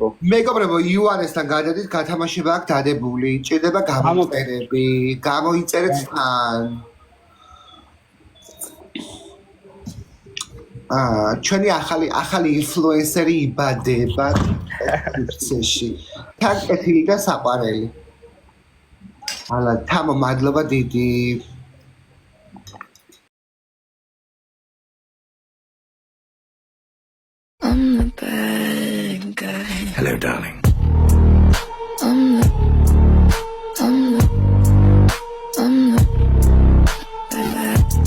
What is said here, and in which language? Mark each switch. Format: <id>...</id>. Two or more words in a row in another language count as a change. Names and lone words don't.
<ka>მეგობრებო, იუანესთან გადადით, გათამაშება აქვს დადებული, ჭირდება გამოწერები, გამოიწერეთ თან. ჩვენი ახალი ინფლუენსერი იბადება კურსში. თან კეთილი და საყვარელი. ალა, თამო, მადლობა დიდი.</ka> <en>I'm the bad guy. Hello, darling. I'm the bad.</en>